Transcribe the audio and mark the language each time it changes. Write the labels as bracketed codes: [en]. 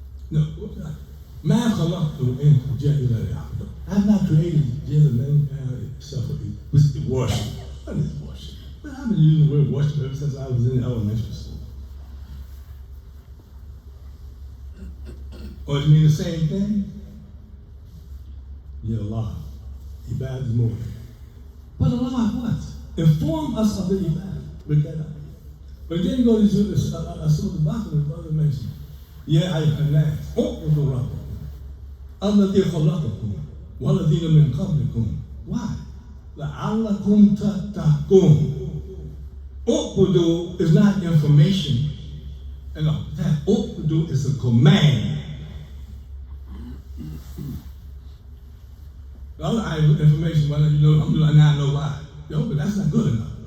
[en] No, [ar] ما خلقت الجن إلا ليعبدون. [en] I have not created the jinn and mankind except for worship. What is worship? But I've been using the word worship ever since I was in elementary school. Or does it mean the same thing? Yeah, Allah. Ibadah is more. But Allah what? Inform us of the ibadah. Look that up. But then go to the Surah Al-Baqarah, the brother mentioned. [ar] يا أيها الناس اعبدوا ربكم الذي خلقكم والذين من قبلكم. [en] Why? [ar] لعلكم تتقون. [en] Uqbudu is not information. No, that uqbudu is a command. The other information, well, you know, I now know why. Yo, but that's not good enough.